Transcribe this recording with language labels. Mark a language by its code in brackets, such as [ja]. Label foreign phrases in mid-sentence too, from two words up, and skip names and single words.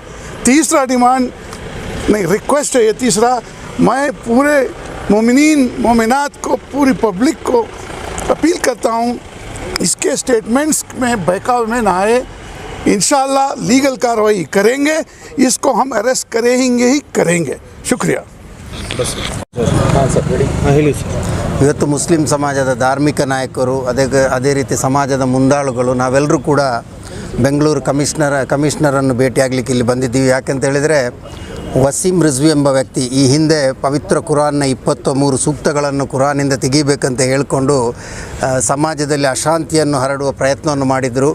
[hi] तीसरा डिमांड नहीं, रिक्वेस्ट है ये तीसरा, मैं पूरे मोमिनीन मोमिनात को, पूरी पब्लिक को अपील करता हूँ इसके स्टेटमेंट्स में बहकाव में ना आए। [ar] إن شاء الله [hi] लीगल कार्रवाई करेंगे, इसको हम अरेस्ट करेंगे ही करेंगे। शुक्रिया। [kn] ಇವತ್ತು ಮುಸ್ಲಿಂ ಸಮಾಜದ ಧಾರ್ಮಿಕ ನಾಯಕರು ಅದೇ ರೀತಿ ಸಮಾಜದ ಮುಂದಾಳುಗಳು ನಾವೆಲ್ಲರೂ ಕೂಡ ಬೆಂಗಳೂರು ಕಮಿಷನರನ್ನು ಭೇಟಿಯಾಗಲಿಕ್ಕೆ ಇಲ್ಲಿ ಬಂದಿದ್ದೀವಿ. ಯಾಕೆಂತ ಹೇಳಿದರೆ ವಸೀಮ್ ರಿಜ್ವಿ ಎಂಬ ವ್ಯಕ್ತಿ ಈ ಹಿಂದೆ ಪವಿತ್ರ ಕುರಾನ್ನ 23 ಸೂಕ್ತಗಳನ್ನು ಕುರಾನಿಂದ ತೆಗಿಬೇಕಂತ ಹೇಳಿಕೊಂಡು ಸಮಾಜದಲ್ಲಿ ಅಶಾಂತಿಯನ್ನು ಹರಡುವ ಪ್ರಯತ್ನವನ್ನು ಮಾಡಿದರು.